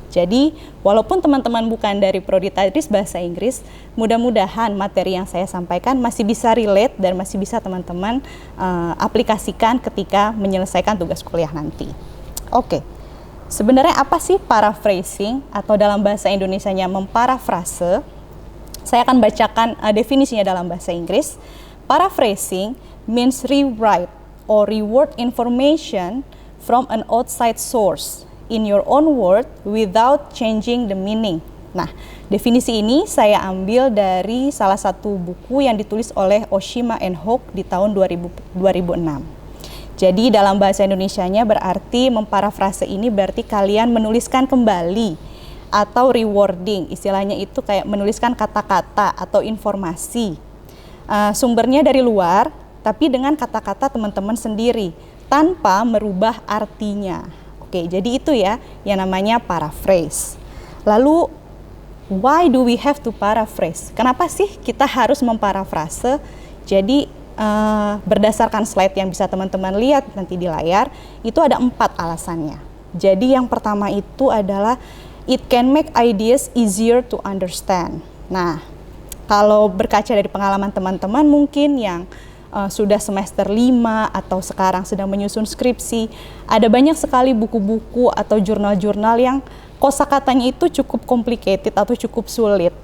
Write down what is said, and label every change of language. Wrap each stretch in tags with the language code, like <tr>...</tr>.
<id>Jadi, walaupun teman-teman bukan dari Prodi Tadris Bahasa Inggris, mudah-mudahan materi yang saya sampaikan masih bisa relate dan masih bisa teman-teman aplikasikan ketika menyelesaikan tugas kuliah nanti. Oke, sebenarnya apa sih paraphrasing, atau dalam bahasa Indonesianya memparafrase? Saya akan bacakan definisinya dalam bahasa Inggris.</id> <en>Paraphrasing means rewrite or reword information from an outside source in your own word without changing the meaning.</en> <id>Nah, definisi ini saya ambil dari salah satu buku yang ditulis oleh Oshima and Hook di tahun 2006. Jadi dalam bahasa Indonesianya berarti memparafrase ini berarti kalian menuliskan kembali atau rewording, istilahnya itu kayak menuliskan kata-kata atau informasi. Sumbernya dari luar, tapi dengan kata-kata teman-teman sendiri, tanpa merubah artinya. Oke, jadi itu ya yang namanya paraphrase.</id> <en>Lalu, why do we have to paraphrase?</en> <id>Kenapa sih kita harus memparafrase? Jadi, berdasarkan slide yang bisa teman-teman lihat nanti di layar, itu ada 4 alasannya. Jadi yang pertama itu adalah</id> <en>it can make ideas easier to understand.</en> <id>Nah, kalau berkaca dari pengalaman teman-teman mungkin yang sudah semester 5 atau sekarang sedang menyusun skripsi, ada banyak sekali buku-buku atau jurnal-jurnal yang kosakatanya itu cukup complicated atau cukup sulit.</id>